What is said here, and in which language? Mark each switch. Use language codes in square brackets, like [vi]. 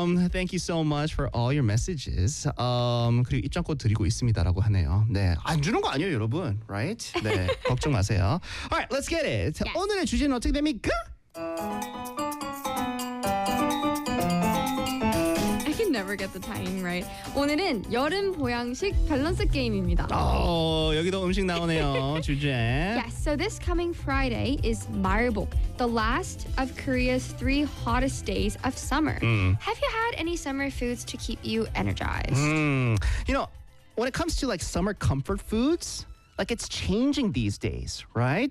[en] Thank you so much for all your messages. [ko] 그리고 입장권 드리고 있습니다라고 하네요. 네. 안 주는 거 아니에요, 여러분. [en] Right? [ko] 네. 걱정 마세요. [en] All right, let's get it. Yes. [ko] 오늘의 주제는 어떻게 됩니까? [en] Never get the timing right. [ko] 오늘은 여름 보양식 밸런스 게임입니다. 여기도 음식 나오네요. 주제. [en] Yes, so this coming Friday is Marbok, the last of Korea's three hottest days of summer. Have you had any summer foods to keep you energized? You know, when it comes to like summer comfort foods, like it's changing these days, right?